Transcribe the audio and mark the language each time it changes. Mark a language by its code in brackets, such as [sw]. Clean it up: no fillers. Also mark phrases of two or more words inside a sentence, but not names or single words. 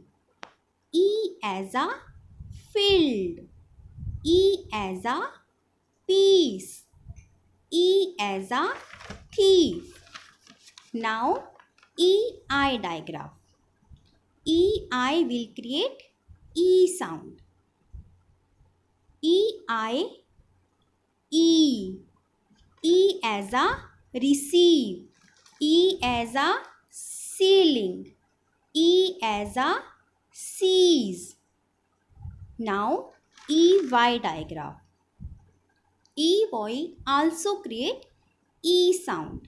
[en] E as a field. E as a peace. E as a thief. Now, EI digraph. EI will create E sound. EI, E. E as a receive. E as a ceiling. E as a seize. Now, EY digraph. EY also create E sound.